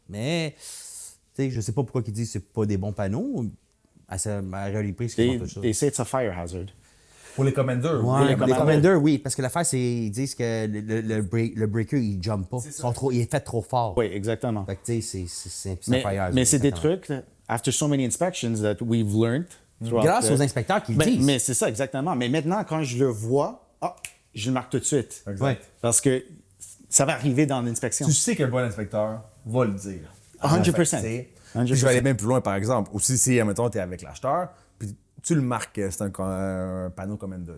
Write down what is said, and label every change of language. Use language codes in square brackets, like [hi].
[fr] Mais, tu sais, je sais pas pourquoi ils disent que c'est pas des bons panneaux. À réalité prix, c'est tout ça. Et c'est un fire hazard. Pour les Commander. Ouais, les Commander, oui. Parce que l'affaire, c'est qu'ils disent que le breaker, il ne jump pas. Il est fait trop fort. Oui, exactement. Fait que, tu sais, c'est un fire hazard. Mais c'est des trucs, [en] after so many inspections that we've learned. [fr] Grâce aux inspecteurs qui le disent. Mais c'est ça, exactement. Mais maintenant, quand je le vois, je le marque tout de suite. Exact. Parce que ça va arriver dans l'inspection. Tu sais que le bon inspecteur va le dire. 100%. Puis je vais aller même plus loin, par exemple. Aussi, si, admettons, tu es avec l'acheteur, puis tu le marques, c'est un panneau Commander.